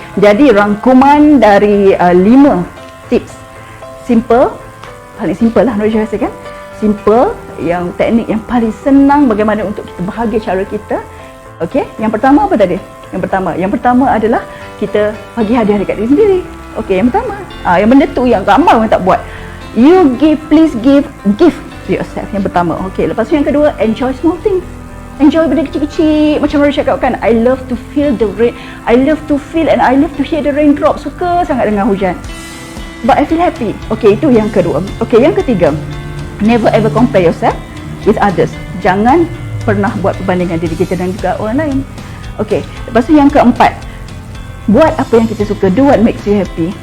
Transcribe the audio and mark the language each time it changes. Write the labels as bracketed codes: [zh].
[ms] Jadi rangkuman dari 5 tips simple, paling simple lah Nurul rasa kan? Simple, yang teknik yang paling senang bagaimana untuk kita bahagia cara kita. Okey, yang pertama apa tadi? Yang pertama adalah kita bagi hadiah dekat diri sendiri. Okey, yang pertama. Yang benda tu yang ramai orang tak buat. [en] You give, please give gift to yourself. [ms] Yang pertama. Okey, lepas tu yang kedua, [en] enjoy small things. [ms] Enjoy benda kecil-kecil. Macam Maria cakap kan, [en] I love to feel the rain. I love to feel and I love to hear the raindrop. [ms] Suka sangat dengan hujan. [en] But I feel happy. [ms] Okey, itu yang kedua. [en] Okey, [ms] yang ketiga, [en] never ever compare yourself with others. [ms] Jangan pernah buat perbandingan diri kita dan juga orang lain. Okey, lepas tu yang keempat, buat apa yang kita suka, [en] do what makes you happy.